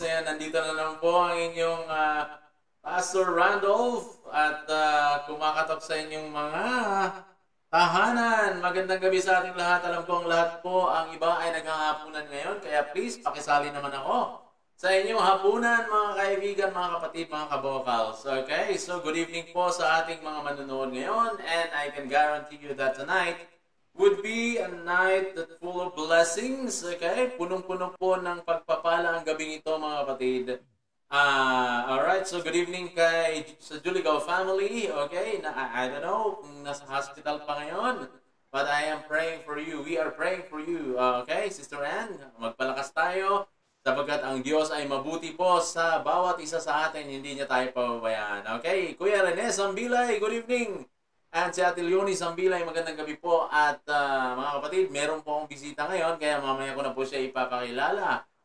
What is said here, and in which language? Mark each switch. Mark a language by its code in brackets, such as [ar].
[tl] Ayan, nandito na naman po ang inyong Pastor Randolph at kumakatok sa inyong mga tahanan. Magandang gabi sa ating lahat. Alam ko ang lahat po, ang iba ay naghahapunan ngayon. Kaya please, pakisali naman ako sa inyong hapunan mga kaibigan, mga kapatid, mga kabokals. [en] Okay, so good evening [tl] po sa ating mga manonood ngayon. [en] And I can guarantee you that tonight would be a night that full of blessings, okay? [tl] Punong-puno po ng pagpapala ang gabing ito, mga kapatid. [en] Alright, so good evening [tl] sa Juligaw family, [en] okay? I don't know [tl] kung nasa hospital pa ngayon, [en] but I am praying for you. We are praying for you, okay? [tl] Sister Ann, magpalakas tayo, sapagkat ang Diyos ay mabuti po sa bawat isa sa atin, hindi niya tayo pababayaan. Okay, Kuya Rene Sambilay, [en] good evening! And [tl] si Ate Leonie Sambilay, magandang gabi po. At mga kapatid, meron po akong bisita ngayon, kaya mamaya ko na po siya ipapakilala.